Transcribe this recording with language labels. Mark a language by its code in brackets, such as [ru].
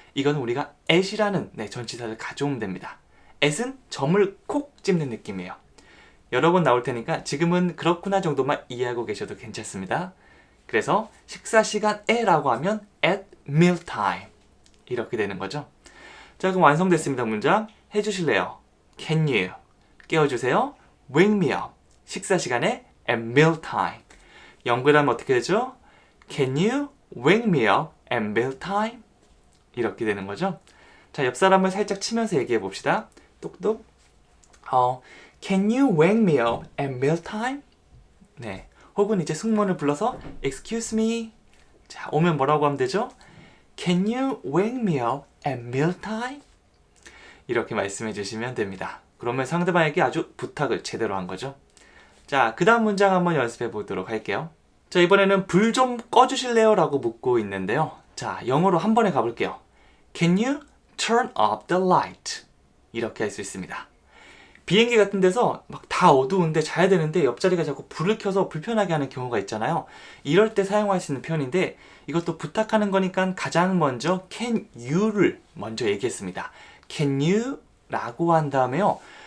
[ko] 이건 우리가 at이라는 전치사를 가져오면 됩니다. at은 점을 콕 집는 느낌이에요. 여러 번 나올 테니까 지금은 그렇구나 정도만 이해하고 계셔도 괜찮습니다. 그래서 식사 시간에라고 하면 [en] at meal time [ko] 이렇게 되는 거죠. 자, 그럼 완성됐습니다. 문장 해주실래요? [en] Can you [ko] 깨워주세요. [en] Wake me up [ko] 식사 시간에 [en] at meal time. [ko] 연결하면 어떻게 되죠? [en] Can you wake me up at meal time? [ko] 이렇게 되는 거죠. 자, 옆 사람을 살짝 치면서 얘기해 봅시다. 똑똑. [en] Can you wake me up at meal time? [ko] 네. 혹은 이제 승무원을 불러서 [en] Excuse me. [ko] 자, 오면 뭐라고 하면 되죠? [en] Can you wake me up at meal time? [ko] 이렇게 말씀해 주시면 됩니다. 그러면 상대방에게 아주 부탁을 제대로 한 거죠. 자, 그 다음 문장 한번 연습해 보도록 할게요. 자, 이번에는 불 좀 꺼주실래요? 라고 묻고 있는데요. 자, 영어로 한 번에 가볼게요. [en] Can you turn off the light? [ko] 이렇게 할 수 있습니다. 비행기 같은 데서 막 다 어두운데 자야 되는데 옆자리가 자꾸 불을 켜서 불편하게 하는 경우가 있잖아요. 이럴 때 사용할 수 있는 표현인데 이것도 부탁하는 거니까 가장 먼저 [en] can you [ko] 를 먼저 얘기했습니다. [en] Can you? [ko] 라고 한 다음에요.